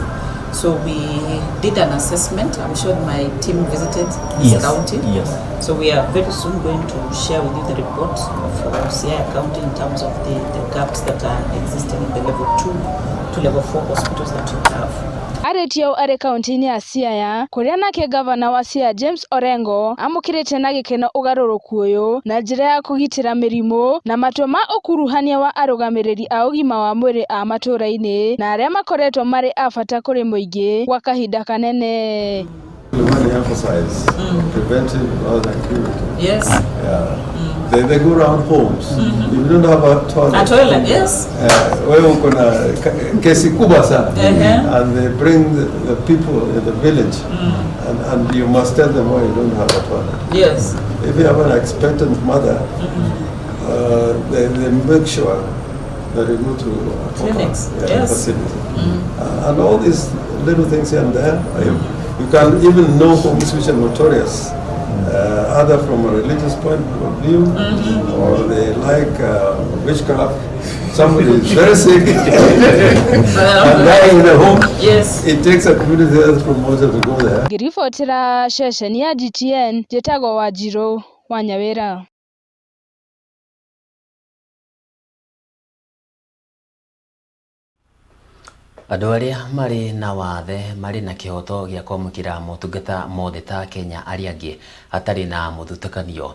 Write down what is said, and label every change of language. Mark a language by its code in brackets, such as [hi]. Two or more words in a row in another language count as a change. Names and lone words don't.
[en] So we did an assessment. I'm sure my team visited this county. Yes. So we are very soon going to share with you the report for CI County in terms of the gaps that are existing in the level 2 to level 4 hospitals that you have. [ki] Aretio are kaunti-ini ya Siaya kuria nake gavana wa Siaya James Orengo amukirite na gikeno ugaruruku uyu na njira ya kugitira mirimu na matua ma ukuruhania wa arugamiriri a ugima wa mwiri a matura-ini na aria makoretwo mari abata kuri muingi gwa kahinda kanene. [en] We want to emphasize preventive rather than curative. Yes. Yeah. They go around homes. If you don't have a toilet. A toilet, yes. [sw] Wewe uko na kesi kubwa sana. [en] And they bring the people in the village and you must tell them why you don't have a toilet. Yes. If you have an expectant mother, they make sure that you go to a clinics, facility. And all these little things here and there. You can even know homes which are notorious, either from a religious point of view, or they like witchcraft. Somebody is very sick and dying in the home. Yes. It takes a community health promoter to go there. [ki] Ngiribotera ceceni ya GTN njĩtagwo Wanjirũ wa Nyawĩra. Andũ arĩa marĩ na wathe marĩ na kĩhoto gĩa kwamũkĩra motungata mothe ta Kenya arĩa angĩ hatarĩ na mũthutũkanio.